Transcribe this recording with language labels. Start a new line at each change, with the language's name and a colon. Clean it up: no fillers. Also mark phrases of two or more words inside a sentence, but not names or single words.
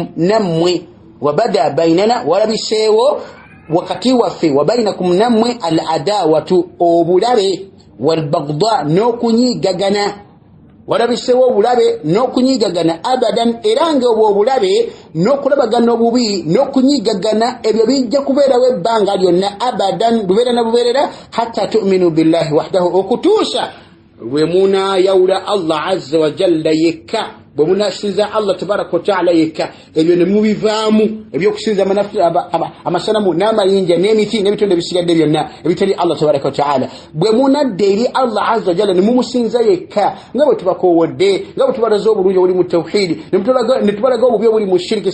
Ganda: nammwe
Arabic: وبدا بيننا
Ganda: walabisewo wakati waffe
Arabic: وبينكم
Ganda: nammwe
Arabic: العداوة
Ganda: obulabe
Arabic: والبغضاء
Ganda: n'okunyigagana walabisewo obulabe n'okunyigagana abadan era nga obulabe n'okulabagana obubi n'okunyigagana ebyo bijja kubeerawo ebbanga lyonna abadan bubeera na bubeerera
Arabic: حتى تؤمنوا بالله وحده
Ganda: okutuusa lwe munaayawula Allah
Arabic: عز وجل
Ganda: yekka bwe munasinza Allah
Arabic: تبارك وتعالى
Ganda: yekka ebyo ne mubivaamu ebyokusinza amasanamu n'amayinja n'emiti n'ebitonde bisigadde byonna ebitali Allah
Arabic: تبارك وتعالى
Ganda: bwe munadde eri Allah
Arabic: عز وجل
Ganda: ne mumusinza yekka nga bwe tubakoowodde nga bwe tubalaza obulungi obuli mu tawhidi ne tubalaga obubi obuli mu shiriki